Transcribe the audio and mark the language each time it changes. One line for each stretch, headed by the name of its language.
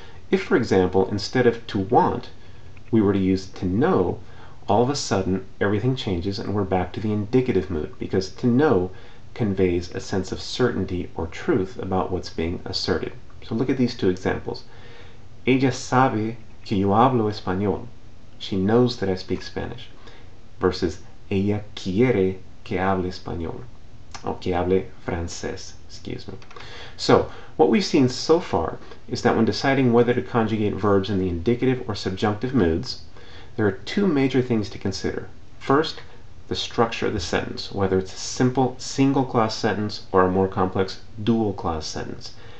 English: If, for example, instead of to want, we were to use to know, all of a sudden everything changes and we're back to the indicative mood, because to know conveys a sense of certainty or truth about what's being asserted. So look at these two examples.
Spanish: Ella sabe que yo hablo español.
English: She knows that I speak Spanish.
Spanish: Versus ella quiere que hable español. Or que hable francés,
English: excuse me. So, what we've seen so far is that when deciding whether to conjugate verbs in the indicative or subjunctive moods, there are two major things to consider. First, the structure of the sentence, whether it's a simple single clause sentence or a more complex dual clause sentence.